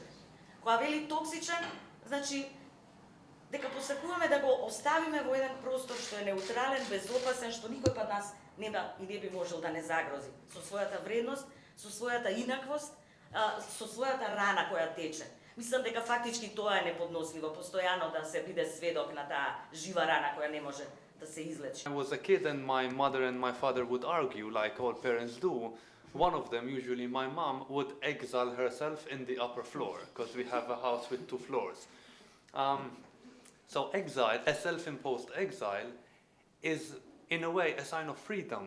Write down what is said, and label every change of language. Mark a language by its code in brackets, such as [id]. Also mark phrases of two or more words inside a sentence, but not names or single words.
[mk] Кога вели токсичен, значи дека посакуваме да го оставиме во еден простор што е неутрален, безопасен, што никој па нас нема и не би можел да не загрози со својата вредност, со својата инаквост, со својата рана која тече. Мислам дека фактички тоа е неподносливо, постојано да се биде сведок на таа жива рана која не може да се излечи. [en] I was a kid and my mother and my father would argue like all parents do. One of them, usually my mom, would exile herself in the upper floor because we have a house with 2 floors. So exile, a self-imposed exile, is in a way a sign of freedom.